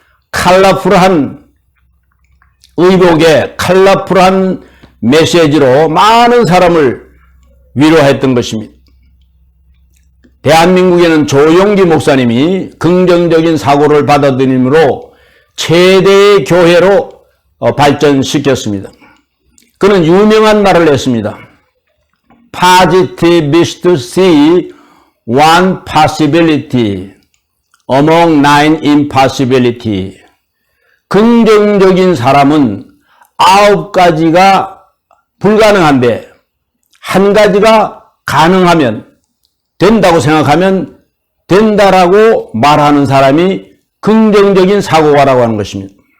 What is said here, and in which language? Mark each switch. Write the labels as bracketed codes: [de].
[ko] 컬러풀한 의복에 컬러풀한 메시지로 많은 사람을 위로했던 것입니다. 대한민국에는 조용기 목사님이 긍정적인 사고를 받아들임으로 최대의 교회로 발전시켰습니다. 그는 유명한 말을 했습니다. [en] Positivists see one possibility among 9 impossibility. [ko] 긍정적인 사람은 9가지가 불가능한데 한 가지가 가능하면 된다고 생각하면 된다라고 말하는 사람이 긍정적인 사고가라고 하는 것입니다.